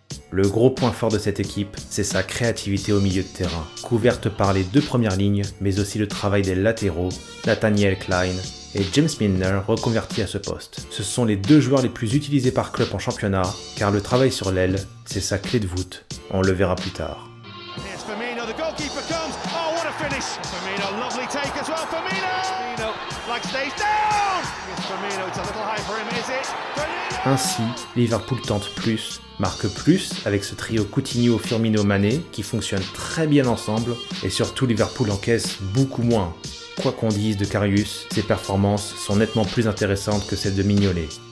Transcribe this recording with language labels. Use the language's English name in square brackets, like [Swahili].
[French] Le gros point fort de cette équipe, c'est sa créativité au milieu de terrain, couverte par les 2 premières lignes, mais aussi le travail des latéraux, Nathaniel Klein et James Milner reconvertis à ce poste. Ce sont les 2 joueurs les plus utilisés par Klopp en championnat, car le travail sur l'aile, c'est sa clé de voûte. On le verra plus tard. [English] The goalkeeper comes. Oh, what a finish! Firmino, lovely take as well. Firmino, flag stays down. Yes, Firmino, it's a little high for him, is it? Firmino. [French] Ainsi, Liverpool tente plus, marque plus avec ce trio Coutinho, Firmino, Mané qui fonctionne très bien ensemble, et surtout Liverpool encaisse beaucoup moins. Quoi qu'on dise de Karius, ses performances sont nettement plus intéressantes que celles de Mignolet.